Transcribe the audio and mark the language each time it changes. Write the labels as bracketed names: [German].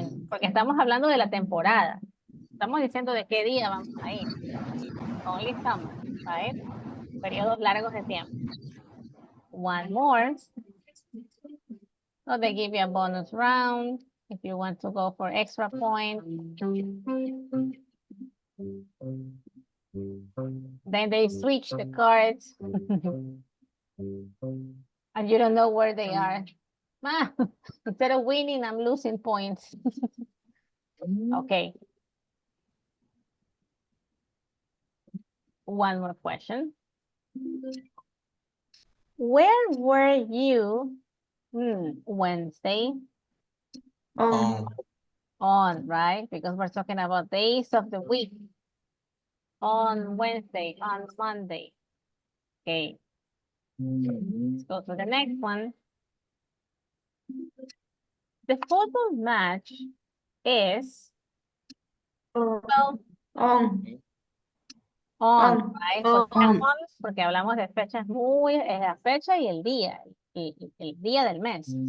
[Spanish] Porque estamos hablando de la temporada. Estamos diciendo de qué día vamos a ir. [English] Only summer, right? [Spanish] Periodos largos de tiempo. [English] One more. So they give you a bonus round if you want to go for extra point. Then they switch the cards. And you don't know where they are. Instead of winning, I'm losing points. Okay. One more question. Where were you Wednesday? On, right? Because we're talking about days of the week. On Wednesday, on Monday. Okay. Let's go to the next one. The football match is well, on, right? [Spanish] Porque hablamos de fechas es la fecha y el día del mes.